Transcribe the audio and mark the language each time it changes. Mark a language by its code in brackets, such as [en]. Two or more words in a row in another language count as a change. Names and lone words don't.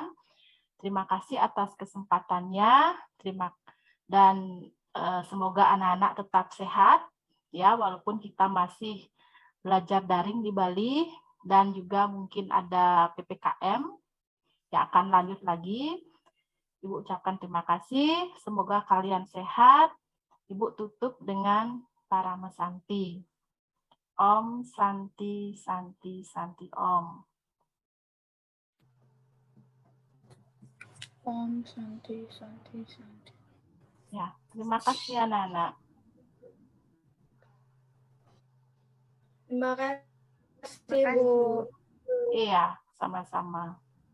[id] Terima kasih atas kesempatannya. Dan semoga anak-anak tetap sehat ya, walaupun kita masih belajar daring di Bali dan juga mungkin ada PPKM yang akan lanjut lagi. Ibu ucapkan terima kasih. Semoga kalian sehat. Ibu tutup dengan Parama Santi. [sa] Om Santi Santi Santi Om. Om Santi Santi Santi. [id] Ya, terima kasih anak-anak. Terima kasih, Bu. Iya, sama-sama.